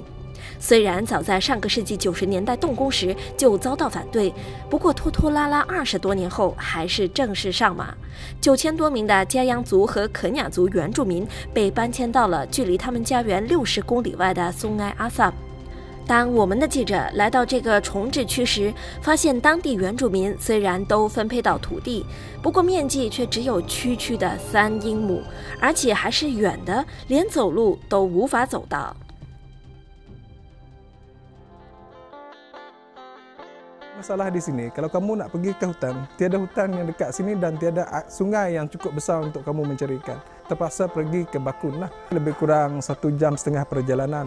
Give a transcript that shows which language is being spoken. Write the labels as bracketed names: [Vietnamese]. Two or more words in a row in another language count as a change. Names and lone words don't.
[Chinese] 虽然早在上个世纪90年代动工时就遭到反对，不过拖拖拉拉20多年后还是正式上马。9000多名的加央族和肯雅族原住民被搬迁到了距离他们家园60公里外的松埃阿萨。当我们的记者来到这个重置区时，发现当地原住民虽然都分配到土地，不过面积却只有区区的3英亩，而且还是远的，连走路都无法走到。 [Malay] Masalah di sini, kalau kamu nak pergi ke hutan, tiada hutan yang dekat sini dan tiada sungai yang cukup besar untuk kamu mencari ikan. Terpaksa pergi ke Bakun lah. Lebih kurang 1,5 jam perjalanan.